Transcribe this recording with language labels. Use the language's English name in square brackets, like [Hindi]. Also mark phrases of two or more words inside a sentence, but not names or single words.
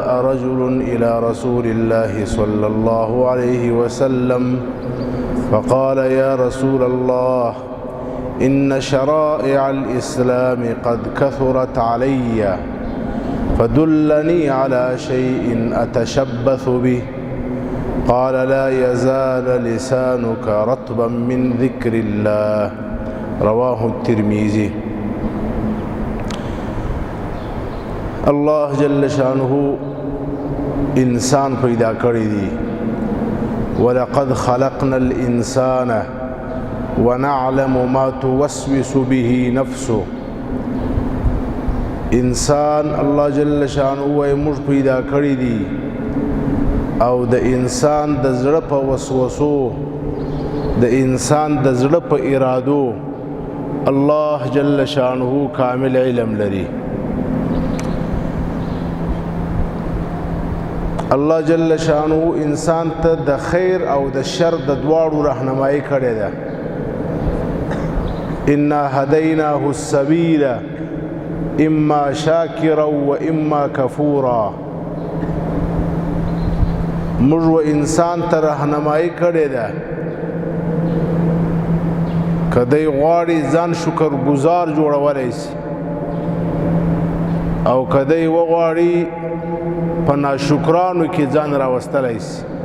[Arabic] رجل إلى رسول الله صلى الله عليه وسلم فقال يا رسول الله إن شرائع الإسلام قد كثرت علي فدلني على شيء أتشبث به قال لا يزال لسانك رطبا من ذكر الله رواه الترمذي. [Pashto] الله جل شانه انسان پیدا کړی دی [Arabic] ولقد خلقنا الانسان ونعلم ما توسوس به نفسه. [Pashto] انسان الله جل شانه موږ پیدا کړی دی او د انسان د زړه په وسوسو د انسان د زړه په ارادو الله جل شانه کامل علم لري. الله جل شانه انسان ته د خیر او د شر د دواړو راهنمایي کړې ده. [Arabic] انا هديناه السبيل اما شاکرا و اما کفورا. [Pashto] موږ انسان ته راهنمایي کړې ده کدی غواړي ځان شکر گزار جوړولای شي او کدی وغواړي په ناشکرانو کې ځان راوستلای شي.